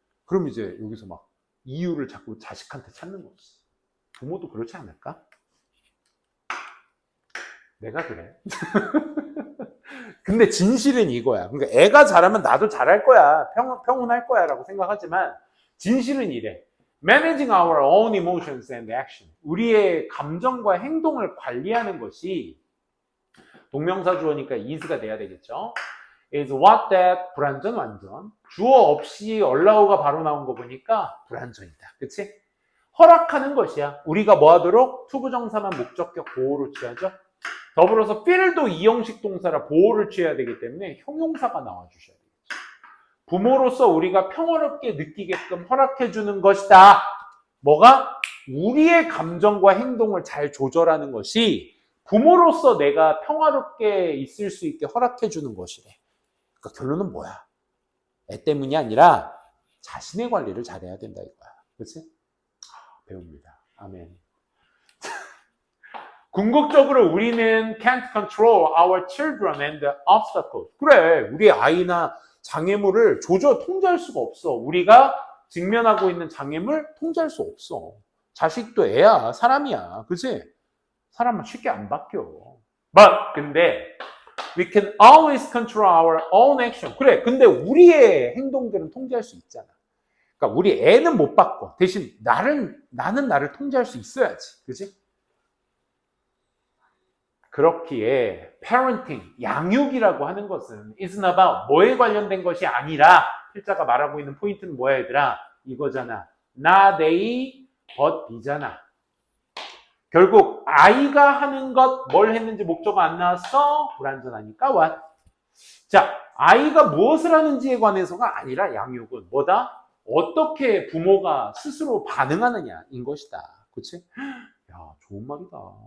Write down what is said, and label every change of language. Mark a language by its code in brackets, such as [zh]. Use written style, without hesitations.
[ko] 그럼 이제 여기서 막 이유를 자꾸 자식한테 찾는 거지. 부모도 그렇지 않을까? 내가 그래. 근데 진실은 이거야. 그러니까 애가 잘하면 나도 잘할 거야. 평온할 거야 라고 생각하지만 진실은 이래. [en] Managing our own emotions and action. [ko] 우리의 감정과 행동을 관리하는 것이 동명사 주어니까 is가 돼야 되겠죠. [en] is what that [ko] 불완전 완전. 주어 없이 allow가 바로 나온 거 보니까 불완전이다. 그치? 허락하는 것이야. 우리가 뭐 하도록? 투부정사만 목적격 보호로 취하죠. 더불어서 feel도 이형식 동사라 보호를 취해야 되기 때문에 형용사가 나와주셔야 되겠죠. 부모로서 우리가 평화롭게 느끼게끔 허락해주는 것이다. 뭐가? 우리의 감정과 행동을 잘 조절하는 것이 부모로서 내가 평화롭게 있을 수 있게 허락해주는 것이래. 그러니까 결론은 뭐야? 애 때문이 아니라 자신의 관리를 잘해야 된다 이거야. 그렇지? 배웁니다. 아멘. 궁극적으로 우리는 [en] can't control our children and the obstacles. [ko] 그래, 우리 아이나 장애물을 통제할 수가 없어. 우리가 직면하고 있는 장애물 통제할 수 없어. 자식도 애야, 사람이야. 그치? 사람은 쉽게 안 바뀌어. 근데 [en] we can always control our own action. [ko] 그래, 근데 우리의 행동들은 통제할 수 있잖아. 그러니까 우리 애는 못 바꿔. 대신 나는 나를 통제할 수 있어야지. 그치? 그렇기에 parenting, 양육이라고 하는 것은 [en] isn't about [ko] 뭐에 관련된 것이 아니라 필자가 말하고 있는 포인트는 뭐야 얘들아? 이거잖아. not A, but B잖아. 결국 아이가 하는 것, 뭘 했는지 목적어 안 나왔어? 불완전하니까 what? 자, 아이가 무엇을 하는지에 관해서가 아니라 양육은 뭐다? 어떻게 부모가 스스로 반응하느냐인 것이다. 그치? 야, 좋은 말이다.